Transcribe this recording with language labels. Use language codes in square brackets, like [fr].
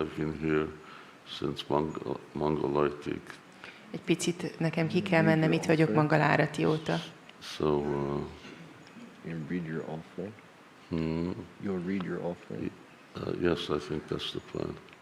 [en] I've been here since Mangalartik. [hu] Egy picit nekem ki kell mennem, itt vagyok Mangalárati óta. [en] So, You read your offering. You'll read your offering. yes, I think that's the plan.